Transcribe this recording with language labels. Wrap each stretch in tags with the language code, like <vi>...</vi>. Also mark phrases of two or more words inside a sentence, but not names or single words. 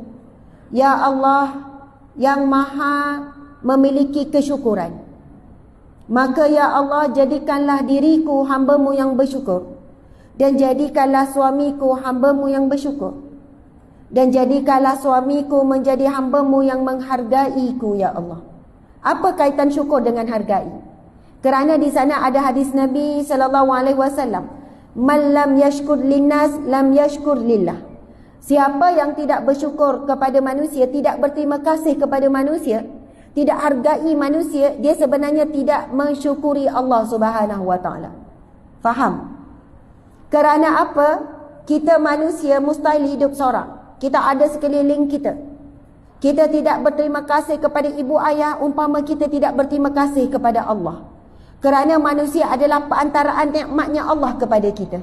<ms>Ya Allah yang maha memiliki kesyukuran. Maka ya Allah, jadikanlah diriku hambamu yang bersyukur. Dan jadikanlah suamiku hambamu yang bersyukur. Dan jadikanlah suamiku menjadi hambamu yang menghargaiku ya Allah. Apa kaitan syukur dengan hargai? Kerana di sana ada hadis Nabi SAW.</ms> <ar>من لم يشكر الناس لم يشكر الله.</ar> <ms>Siapa yang tidak bersyukur kepada manusia, tidak berterima kasih kepada manusia, tidak hargai manusia, dia sebenarnya tidak mensyukuri Allah</ms> <ar>سبحانه وتعالى.</ar> <ms>Faham? Kerana apa? Kita manusia mustahil hidup seorang. Kita ada sekeliling kita. Kita tidak berterima kasih kepada ibu ayah umpama kita tidak berterima kasih kepada Allah. Kerana manusia adalah perantaraan nikmatnya Allah kepada kita.</ms>